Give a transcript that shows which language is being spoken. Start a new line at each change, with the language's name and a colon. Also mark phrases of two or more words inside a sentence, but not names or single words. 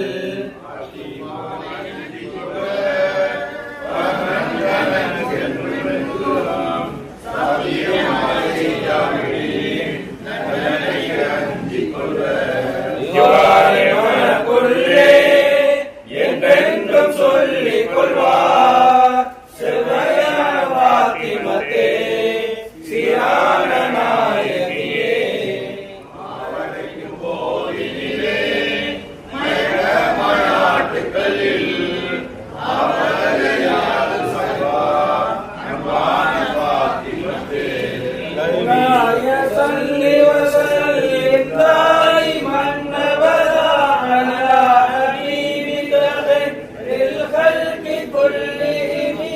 Tamil: மனக்குள்ளே என்றென்றும் சொல்லிக் கொள்வார் செவ்வையான பாத்திமத்தே சீரான நாயகியே.
Arabic: صلي وسلم دائما ابدا على حبيبك خير الخلق كلهم